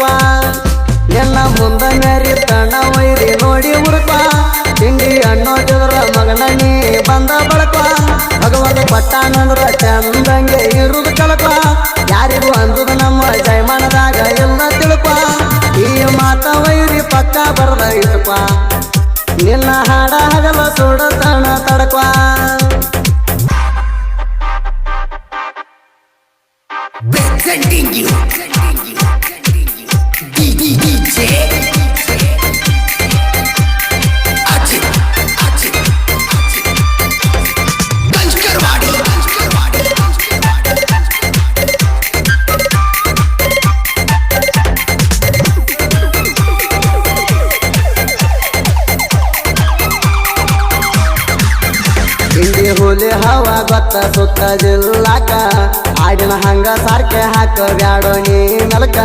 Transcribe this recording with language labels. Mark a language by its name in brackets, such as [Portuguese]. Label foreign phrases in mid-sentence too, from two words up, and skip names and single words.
[Kannada] ನಿನ್ನ ಮುಂದ ಮೆರಿತನ ವೈರಿ ನೋಡಿ ಹುಡುಕ, ತಿಂಡಿ ಅನ್ನೋದಿದ್ರ ಮಗನ ನೀ ಬಂದ ಬಳಕ. ಭಗವಂತ ಪಟ್ಟಾನಂದ್ರ ಚಂದಂಗೆ ಇರುದು ಕಲಕ, ಯಾರಿಗೂ ಅಂದುದು ನಮ್ಮ ಜಯಮಾನದಾಗ ಎಲ್ಲ ತಿಳುಕ. ಈ ಮಾತ ವೈರಿ ಪಕ್ಕ ಬರದೈತಪ್ಪ, ನಿನ್ನ ಹಾಡ ಹಗಲ ಸುಡತನ ತಡಕ. [English] presenting you DJ अजित अजित कंजकरवाड़ी कंजकरवाड़ी [Kannada] ಇಂಡಿ ಹುಲಿ ಹವಾ ಗೊತ್ತ ಸುತ್ತ ಜಿಲ್ಲಾಕ, ಆಡಿನ ಹಂಗ ಸಾರ್ಕೆ ಹಾಕ ಬ್ಯಾಡೋ ನೀ ನೆಲಕ.